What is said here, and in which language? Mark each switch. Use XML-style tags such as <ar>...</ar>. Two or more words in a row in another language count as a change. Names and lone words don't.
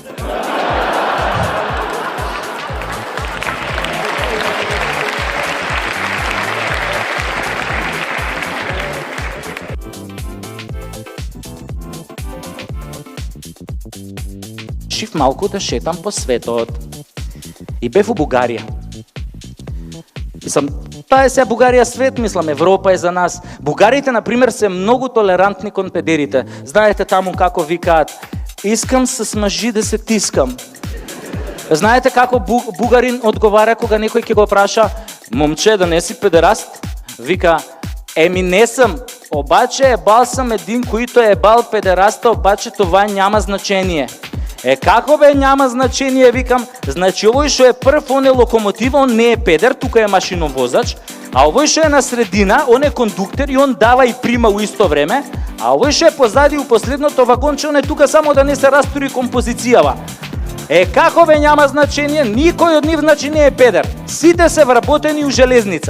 <mk>Реших малко да шетам по светот.</mk> <bg>И бе в България.</bg> <mk>Тая сега България свет, мислам, Европа е за нас.</mk> <bg>Българите, например, са много толерантни кон педерите.</bg> <mk>Знаете таму како викаат:</mk> <bg>искам с мъжи да се тискам.</bg> <mk>Знаете како бугарин отговаря, кога некој ќе го праша:</mk> <bg>момче, да не си педераст? Вика: еми не съм, обаче ебал съм един, който е ебал педераста, обаче това няма значение.</bg> <mk>Како бе</mk> <bg>няма значение,</bg> <mk>викам, значи овој што е прв, он е локомотив, он не е педер, тука е машиновозач, а овој што е на средина, он е кондуктор и он дава и прима у исто време, а овој што е позади у последното вагонче, он е тука само да не се растури композицијава. Како бе</mk> <bg>няма значение,</bg> <mk>никој од нив значи не е педер, сите се вработени у железница.</mk>